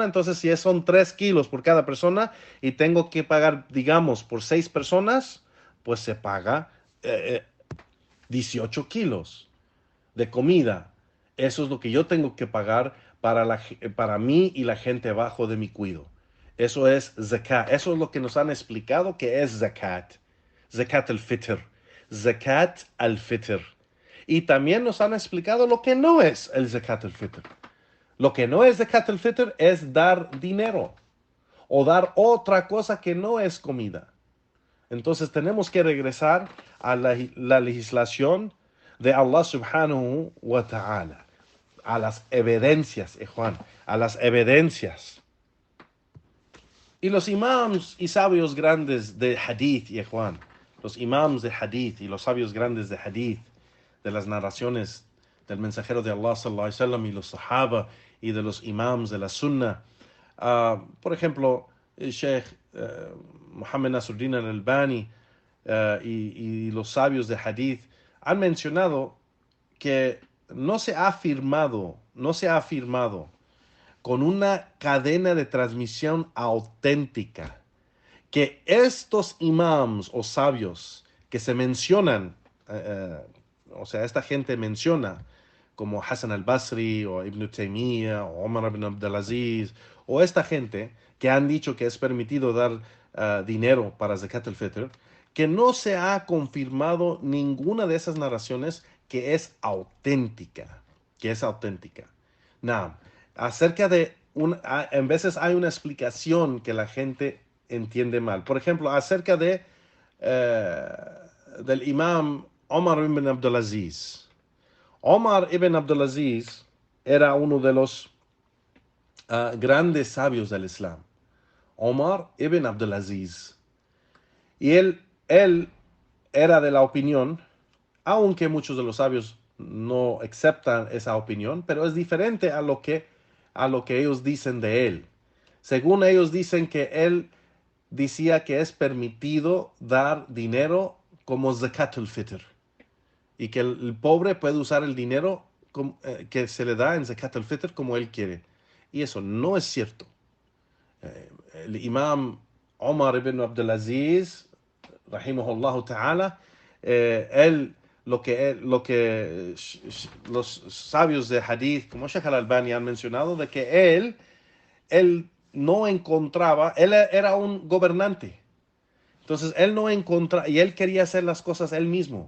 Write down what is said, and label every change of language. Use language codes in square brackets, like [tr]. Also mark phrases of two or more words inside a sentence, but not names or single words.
[es] Entonces, si son 3 kilos por cada persona y tengo que pagar, digamos, por 6 personas, pues se paga 18 kilos de comida. Eso es lo que yo tengo que pagar para mí y la gente abajo de mi cuido. Eso es zakat. Eso es lo que nos han explicado que es zakat. Zakat al-Fitr. Zakat al-Fitr. Y también nos han explicado lo que no es el zakat al-Fitr. Lo que no es zakat al-Fitr es dar dinero o dar otra cosa que no es comida. Entonces tenemos que regresar a la legislación de Allah [ar] سبحانه وتعالى, [es] a las evidencias, Juan, a las evidencias. Y los imams y sabios grandes de hadith, Juan, los imams de hadith y los sabios grandes de hadith, de las narraciones del mensajero de Allah [ar] صلى الله عليه وسلم [es] y los sahaba y de los imams de la sunna, por ejemplo, el Sheikh Muhammad Nasruddin al-Albani y los sabios de hadith han mencionado que no se ha afirmado con una cadena de transmisión auténtica que estos imams o sabios que se mencionan, o sea, esta gente menciona como Hassan al-Basri o Ibn Taymiyyah o Omar ibn Abdulaziz o esta gente que han dicho que es permitido dar dinero para Zakat al-Fitr, que no se ha confirmado ninguna de esas narraciones que es auténtica, Now, acerca de en veces hay una explicación que la gente entiende mal. Por ejemplo, acerca eh, del imam Omar ibn Abdulaziz. Omar ibn Abdulaziz era uno de los grandes sabios del Islam. Omar ibn Abdulaziz. Y él era de la opinión, aunque muchos de los sabios no aceptan esa opinión, pero es diferente a lo que ellos dicen de él. Según ellos dicen que él decía que es permitido dar dinero como zakat al-fitr. y que el pobre puede usar el dinero que se le da en Zakat al-Fitr como él quiere. Y eso no es cierto. El imam Omar ibn Abdulaziz, [ar] رحمه الله تعالى, [es] lo que los sabios de hadith, como Sheikh al-Albani han mencionado, de que él no encontraba, él era un gobernante. Entonces él no encontraba, y él quería hacer las cosas él mismo.